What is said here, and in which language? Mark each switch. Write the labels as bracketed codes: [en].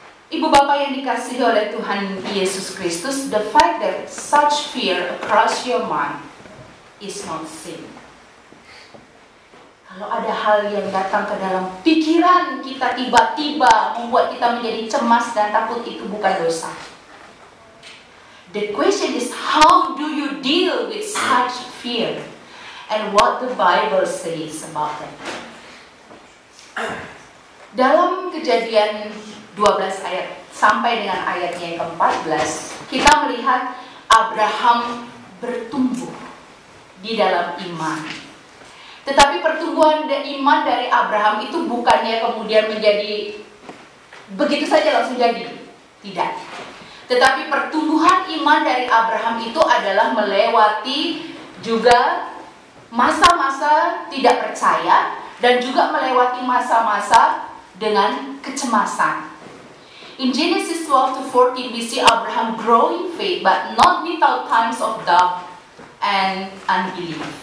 [id] Ibu bapak yang dikasihi oleh Tuhan Yesus Kristus, [en] the fact that such fear across your mind is not sin. [id] Kalau ada hal yang datang ke dalam pikiran kita tiba-tiba membuat kita menjadi cemas dan takut, itu bukan dosa. [en] The question is, how do you deal with such fear? And what the Bible says about that. [id] Dalam Kejadian 12 ayat sampai dengan ayatnya yang ke-14, kita melihat Abraham bertumbuh di dalam iman. Tetapi pertumbuhan iman dari Abraham itu bukannya kemudian menjadi begitu saja langsung jadi. Tidak. Tetapi pertumbuhan iman dari Abraham itu adalah melewati juga masa-masa tidak percaya dan juga melewati masa-masa dengan kecemasan. [en] In Genesis 12 to 14 we see Abraham growing faith but not without times of doubt and unbelief.